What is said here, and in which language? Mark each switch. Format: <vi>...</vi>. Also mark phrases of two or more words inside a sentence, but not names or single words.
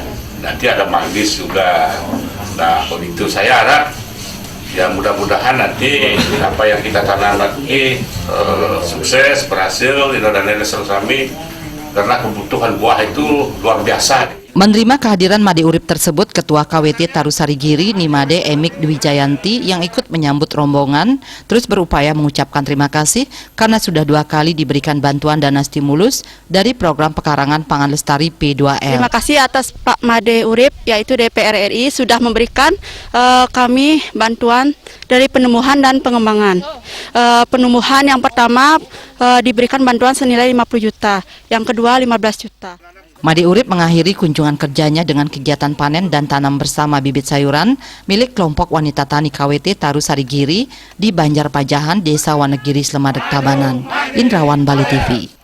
<id>Nanti ada manggis juga. Nah, begitu saya harap ya mudah-mudahan nanti apa yang kita tanam nanti sukses, berhasil, dan lain-lain kami karena kebutuhan buah itu luar biasa. Menerima kehadiran Made Urip tersebut, Ketua KWT Tarusari Giri Nimade Emik Dwi Jayanti yang ikut menyambut rombongan terus berupaya mengucapkan terima kasih karena sudah 2 kali diberikan bantuan dana stimulus dari program Pekarangan Pangan Lestari P2L. Terima kasih atas Pak Made Urip yaitu DPR RI sudah memberikan kami bantuan dari penumbuhan dan pengembangan. Penumbuhan yang pertama diberikan bantuan senilai 50 juta, yang kedua 15 juta. Made Urip mengakhiri kunjungan kerjanya dengan kegiatan panen dan tanam bersama bibit sayuran milik kelompok wanita tani KWT Tarusari Giri di Banjar Pajahan, Desa Wanegiri, Slemadak, Tabanan. Indrawan, Bali TV.</id>